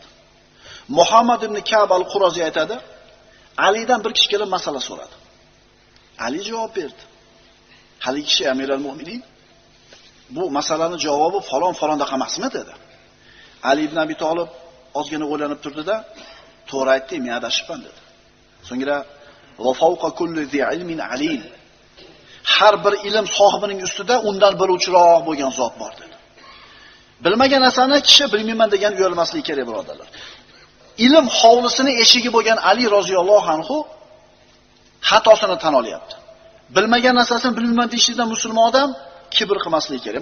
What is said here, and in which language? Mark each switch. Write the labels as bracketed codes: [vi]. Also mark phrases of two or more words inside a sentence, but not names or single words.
[uz] Muhammad ibn Ka'b al-Qurazi aytadi, Alidan bir kishi kelib masala so'radi. Ali javob berdi. Hali kishi Amirul Mu'minin, bu masalaning javobi falon-falonda emasmi dedi. Ali ibn Abi Talib ozgina o'ylanib turdi-da, to'g'ri aytdi, men adashibman dedi. [ar] So'ngra وفوق كل ذي علم عليم. [uz] Har bir ilm sohibining ustida undan biluvchiroq bo'lgan zot bor dedi. Bilmagan narsani kishi bilmayman degan uyalmasligi kerak, birodarlar. Ilm hovlisini eshigi bo'lgan Ali [ar] رضي الله عنه [uz] xatosini tan olyapti. Bilmagan narsasini bilmayman deyishdan musulmon odam kibr qilmasligi kerak.